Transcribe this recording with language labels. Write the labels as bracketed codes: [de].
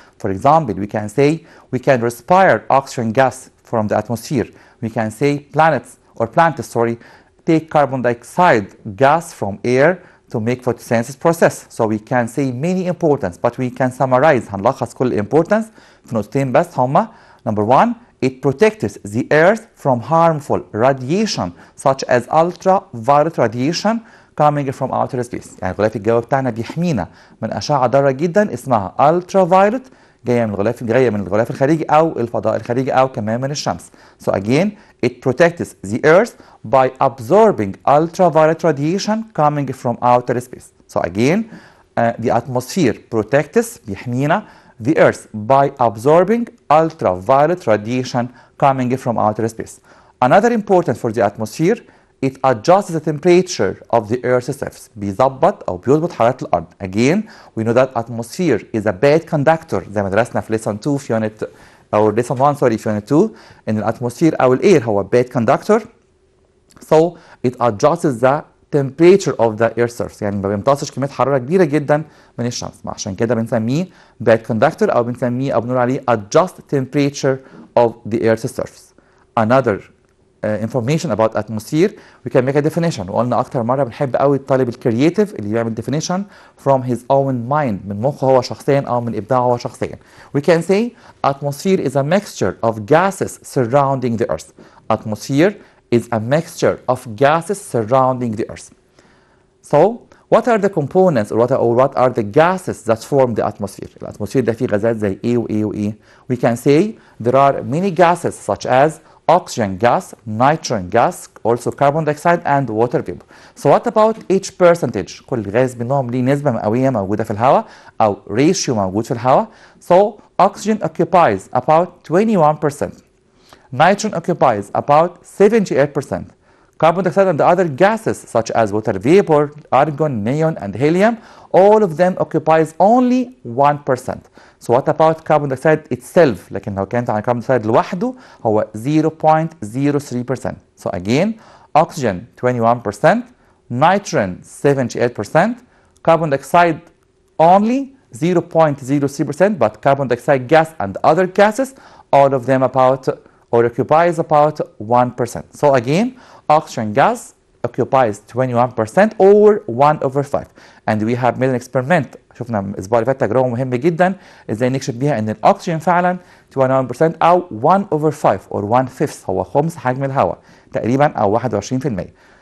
[en] For example, we can say we can respire oxygen gas from the atmosphere. We can say plants take carbon dioxide gas from air to make photosynthesis process. So we can say many importance, but we can summarize. [ar] هنلخص كل importance في نقطتين بس هما. [en] Number 1, it protects the earth from harmful radiation such as ultraviolet radiation coming from outer space. [ar] يعني الغلاف الجوي بتاعنا بيحمينا من أشعة ضارة جدا اسمها ultraviolet جاية من الغلاف الخارجي أو الفضاء الخارجي أو كمان من الشمس. [en] So again, it protects the earth by absorbing ultraviolet radiation coming from outer space. So again, the atmosphere protects [ar] بيحمينا [en] the earth by absorbing ultraviolet radiation coming from outer space. Another important for the atmosphere, it adjusts the temperature of the earth's surface. [ar] بيظبط أو بيظبط حرارة الأرض. [en] Again, we know that atmosphere is a bad conductor [ar] زي ما درسنا في lesson 2 في unit أو lesson 1 في unit 2 إن الاتموسفير أو الإير هو [en] bad conductor. So it adjusts the temperature of the earth surface. [ar] يعني ما بيمتصش كمية حرارة كبيرة جدا من الشمس. عشان كده بنسميه bad conductor أو بنسميه أو بنقول عليه [en] adjust temperature of the earth's surface. Another information about atmosphere, we can make a definition. [ar] وقلنا أكتر مرة بنحب قوي الطالب الكرييتيف اللي بيعمل [en] definition from his own mind [ar] من مخه هو شخصيا أو من إبداعه هو شخصيا. [en] We can say atmosphere is a mixture of gases surrounding the earth. Atmosphere is a mixture of gases surrounding the earth. So, what are the components or what are the gases that form the atmosphere? [ar] الاتموسفير ده فيه غازات زي ايه وايه وايه. [en] We can say there are many gases such as oxygen gas, nitrogen gas, also carbon dioxide and water vapor. So what about each percentage? [ar] كل غاز منهم ليه نسبة مئوية موجودة في الهواء أو ratio موجود في الهواء. [en] So oxygen occupies about 21%. Nitrogen occupies about 78%. Carbon dioxide and the other gases such as water vapor, argon, neon, and helium, all of them occupies only 1%. So what about carbon dioxide itself? [ar] لكن لو كانت عن carbon dioxide لوحده هو 0.03%. [en] So again, oxygen 21%, nitrogen 78%, carbon dioxide only 0.03%, but carbon dioxide gas and other gases, all of them about or occupies about 1%. So again, oxygen gas occupies 21% or 1/5. And we have made an experiment. [ar] شفنا الاسبوع اللي فات تجربه مهمه جدا ازاي نكشف بيها ان الاكسجين فعلا 21% او 1/5 or 1/5 هو خمس حجم الهواء تقريبا او 21%.